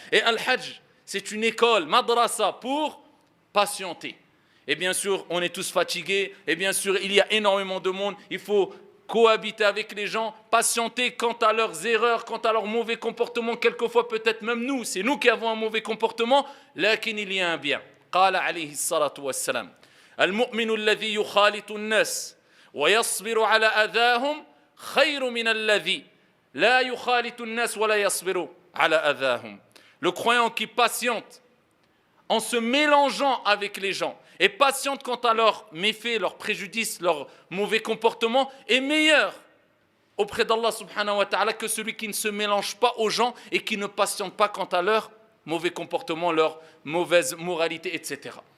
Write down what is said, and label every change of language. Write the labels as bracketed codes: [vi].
[fr] Et Al-Hajj, c'est une école, madrasa, pour patienter. Et bien sûr, on est tous fatigués, et bien sûr, il y a énormément de monde, il faut cohabiter avec les gens, patienter quant à leurs erreurs, quant à leur mauvais comportement, quelquefois peut-être même nous, c'est nous qui avons un mauvais comportement, lakin il y a un bien. [ar] قال عليه الصلاة والسلام المؤمن الذي يخالط الناس ويصبر على أذاهم خير من الذي لا يخالط الناس ولا يصبر على أذاهم. [fr] Le croyant qui patiente en se mélangeant avec les gens et patiente quant à leurs méfaits, leurs préjudices, leurs mauvais comportements, est meilleur auprès d'Allah subhanahu wa ta'ala que celui qui ne se mélange pas aux gens et qui ne patiente pas quant à leurs mauvais comportements, leurs mauvaises moralités, etc.